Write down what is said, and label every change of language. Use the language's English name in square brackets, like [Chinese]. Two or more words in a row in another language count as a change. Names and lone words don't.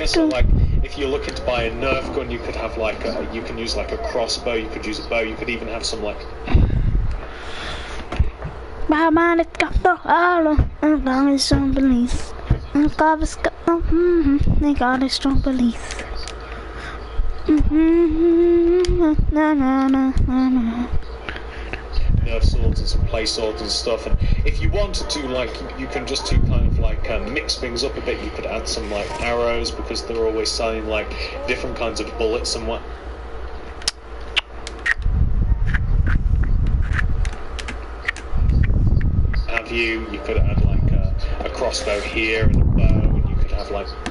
[English] So like, if you're looking to buy a Nerf gun, you could have like you can use like a crossbow. You could use a bow. You could even have some like. My mind has got the all and got a strong belief. And God has got they got a strong belief. Na na na na na. Nerf swords and some play swords and stuff, and if you wanted to, like, you can just do kind of like mix things up a bit. You could add some like arrows, because they're always selling like different kinds of bullets and what. Have you could add like a crossbow here and a bow, and you could have like